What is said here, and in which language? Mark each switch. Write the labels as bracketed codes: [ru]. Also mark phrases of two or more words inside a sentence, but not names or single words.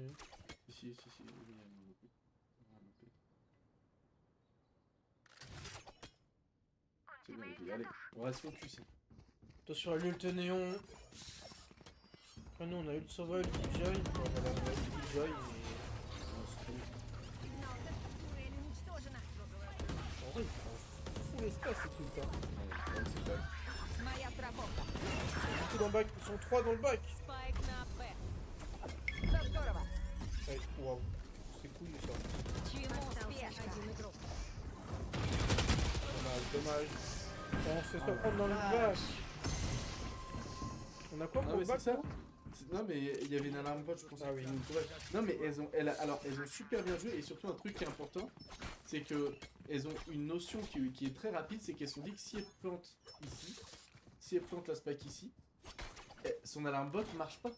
[fr] Si, si, si, oui, elle m'a loupé. Elle m'a loupé. C'est bon, les filles, allez, on reste focus. Attention à l'ult néon. Ah nous on a eu le sauvage qui jaille. Voilà, on a eu qui jaille, [ru] Сигнал конструктуры уничтожена. [fr] mais. En vrai, il prend full espace ces trucs là. [ru] Моя страховка. [fr] Beaucoup dans le bac, ils sont 3 dans le bac. [ru] Спайк на Б. Да здорово. [fr] Ouais, waouh. C'est cool ça. [ru] Чему спешка? Один игрок. [fr] Dommage. On se fait pas prendre dans le bac. On a quoi pour Ah le mais bac c'est ça. là Non mais il y avait une alarme bot je pense. Ah oui. Non mais alors elles ont super bien joué et surtout un truc qui est important, c'est que elles ont une notion qui est très rapide, c'est qu'elles se sont dit que si elles plantent ici, si elles plantent la spike ici, son alarme bot marche pas.